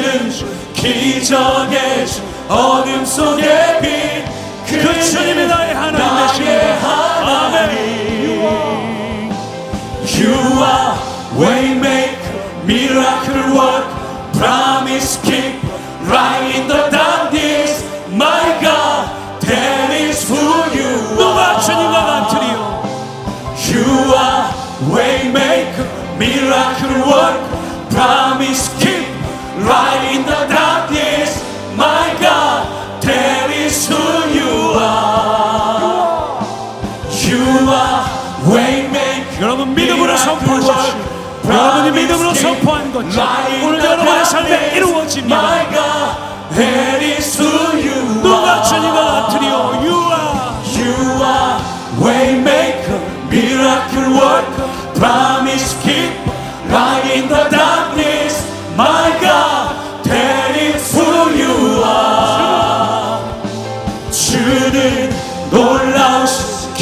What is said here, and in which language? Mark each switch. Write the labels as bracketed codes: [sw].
[ko] 주 기적의 주 어둠 속에 빛 그 주님이 나의 하나님 되십니다. [en] 아멘 You are Waymaker, Miracle Worker, Promise Keeper, Light in the darkness My God, that is who you [ko] 누가 [en] are [ko] 주님과 같으리요. [en] You are Waymaker, Miracle Worker, Promise Keeper, Light in the darkness My God, that is who you are You are Waymaker, [ko] 여러분 믿음으로 선포하십시오. 여러분이 믿음으로 선포한 것 오늘 여러분의 삶에 이루어집니다. [en] My God, that is who you [ko] 누가 [en] are [ko] 주님과 같으리요. [en] You are Waymaker, Miracle Worker, Promise Keeper, Light in the darkness My God, that is who you are [ko] 주는 놀라우신